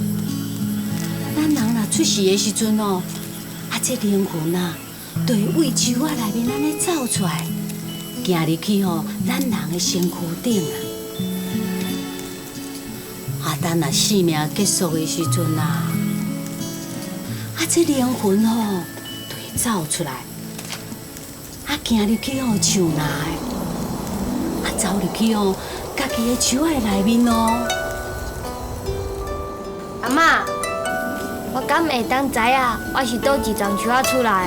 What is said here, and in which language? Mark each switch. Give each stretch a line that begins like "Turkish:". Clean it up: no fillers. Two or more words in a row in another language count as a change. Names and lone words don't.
Min Nan Chinese: 咱人若出世的时阵哦，啊，这灵魂啊，就会为树仔内面安尼走出来，行入去吼咱人的身躯顶啊。啊， 等啊生命结束的时阵啊，这灵魂就会走出来，行入去树林的，走入去家己的树仔内面阿嬷，我敢会当知影我是倒一丛树仔出来的？